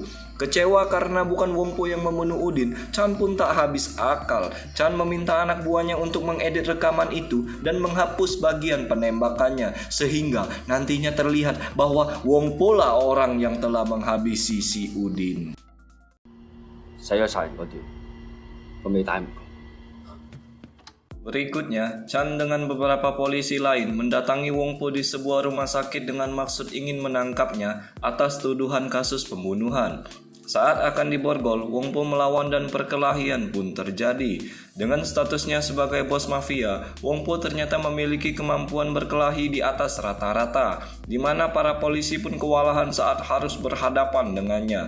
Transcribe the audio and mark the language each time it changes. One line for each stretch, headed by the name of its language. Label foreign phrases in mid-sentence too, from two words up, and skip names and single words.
Indonesian: Kecewa karena bukan Wong Po yang membunuh Udin, Chan pun tak habis akal. Chan meminta anak buahnya untuk mengedit rekaman itu dan menghapus bagian penembakannya, sehingga nantinya terlihat bahwa Wong Po lah orang yang telah menghabisi si Udin.
Cantonese: 洗咗殺人嗰段，我未打唔過。
Indonesian: Berikutnya, Chan dengan beberapa polisi lain mendatangi Wong Po di sebuah rumah sakit dengan maksud ingin menangkapnya atas tuduhan kasus pembunuhan. Saat akan diborgol, Wong Po melawan dan perkelahian pun terjadi. Dengan statusnya sebagai bos mafia, Wong Po ternyata memiliki kemampuan berkelahi di atas rata-rata, di mana para polisi pun kewalahan saat harus berhadapan dengannya.